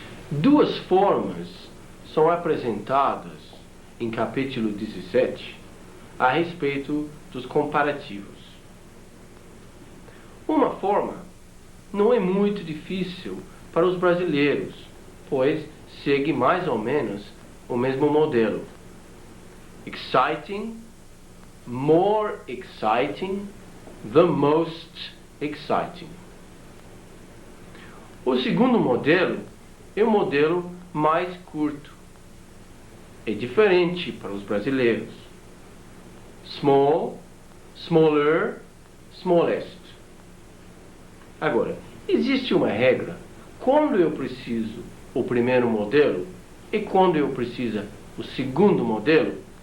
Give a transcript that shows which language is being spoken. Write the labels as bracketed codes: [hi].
[pt] Duas formas são apresentadas em capítulo 17 a respeito dos comparativos. Uma forma não é muito difícil para os brasileiros, pois segue mais ou menos o mesmo modelo. [en] Exciting, more exciting, the most exciting. [pt] O segundo modelo é um modelo mais curto. É diferente para os brasileiros. [en] Small, smaller, smallest. [pt] Agora, existe uma regra. Quando eu preciso o primeiro modelo e quando eu preciso o segundo modelo?